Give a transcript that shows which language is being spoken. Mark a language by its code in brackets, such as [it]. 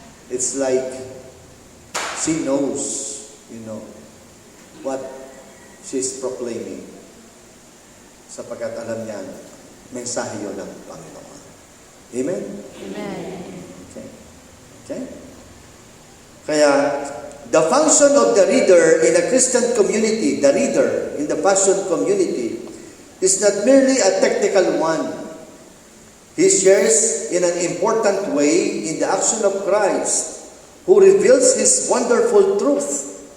[en] It's like she knows, what she's proclaiming. [tl] Sapagkat alam niya, mensahe yun ng Panginoon. [en] Amen? Amen. Okay? Kaya, the function of the reader in a Christian community, the reader in the Passion community, is not merely a technical one. He shares in an important way in the action of Christ, who reveals His wonderful truth.